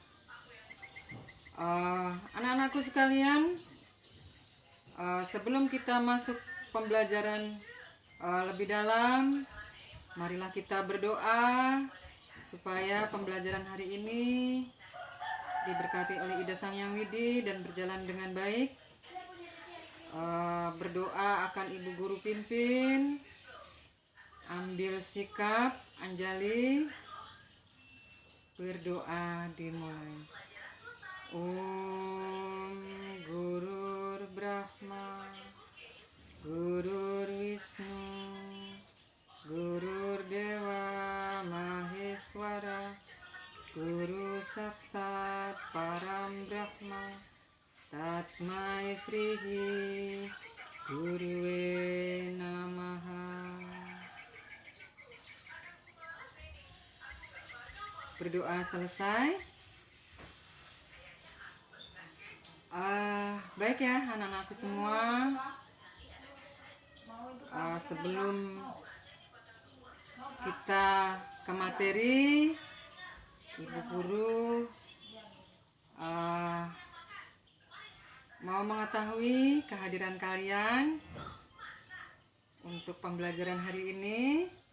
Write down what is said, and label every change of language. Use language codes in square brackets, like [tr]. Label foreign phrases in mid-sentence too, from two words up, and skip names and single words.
[id] Anak-anakku sekalian, sebelum kita masuk pembelajaran lebih dalam, marilah kita berdoa supaya pembelajaran hari ini diberkati oleh Ida Sang Yang Widi dan berjalan dengan baik. Berdoa akan Ibu Guru pimpin. Ambil sikap, Anjali. Berdoa dimulai. [sa] ॐ गुरुर्ब्रह्मा गुरुर्विष्णुः गुरुर्देवो महेश्वरः गुरुः साक्षात् परं ब्रह्म तस्मै श्री गुरवे नमः. [id] Berdoa selesai. Baik ya anak-anakku semua, sebelum kita ke materi, Ibu Guru mau mengetahui kehadiran kalian untuk pembelajaran hari ini.